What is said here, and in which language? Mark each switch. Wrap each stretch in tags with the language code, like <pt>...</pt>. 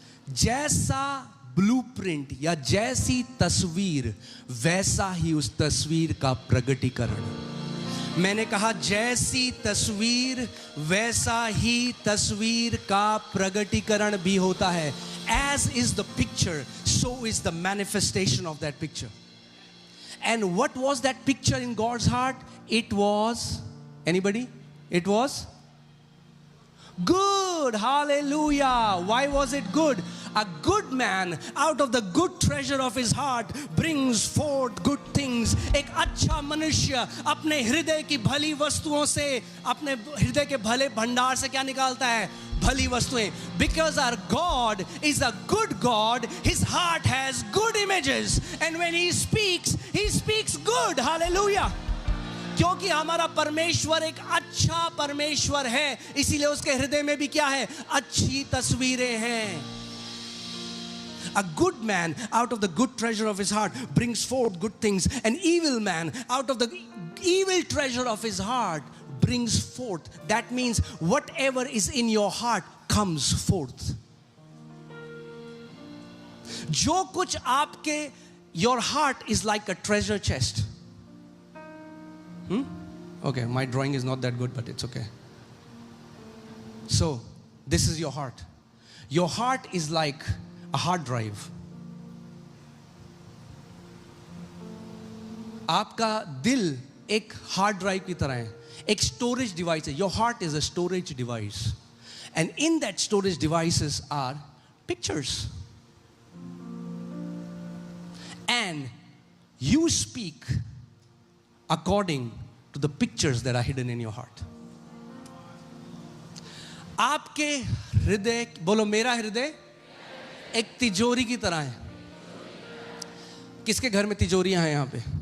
<hi>जैसा ब्लूप्रिंट या जैसी तस्वीर वैसा ही उस तस्वीर का प्रगटीकरण। मैंने कहा जैसी तस्वीर वैसा ही तस्वीर का प्रगटीकरण भी होता है।</hi> <en>As is the picture, so is the manifestation of that picture. And what was that picture in God's heart? It was, anybody? It was good. Hallelujah. Why was it good? A good man out of the good treasure of his heart brings forth good things.</en> <hi>एक अच्छा मनुष्य अपने हृदय की भली वस्तुओं से, अपने हृदय के भले भंडार से क्या निकालता है? भली वस्तुएं.</hi> <en>Because our God is a good God, his heart has good images, and when he speaks good. Hallelujah.</en> <hi>क्योंकि हमारा परमेश्वर एक अच्छा परमेश्वर है, इसीलिए उसके हृदय में भी क्या है? अच्छी तस्वीरें हैं.</hi> <en>A good man out of the good treasure of his heart brings forth good things. An evil man out of the evil treasure of his heart brings forth. That means whatever is in your heart comes forth.</en> <hi>जो कुछ आपके,</hi> <en>your heart is like a treasure chest. Okay, my drawing is not that good, but it's okay. So, this is your heart. Your heart is like a hard drive.</en> <hi>आपका दिल एक hard drive की तरह है, एक storage device है.</hi> <en>Your heart is a storage device, and in that storage devices are pictures, and you speak according to the pictures that are hidden in your heart.</en> <hi>आपके हृदय, बोलो मेरा हृदय एक तिजोरी की तरह है. किसके घर में तिजोरियां हैं यहाँ पे?</hi>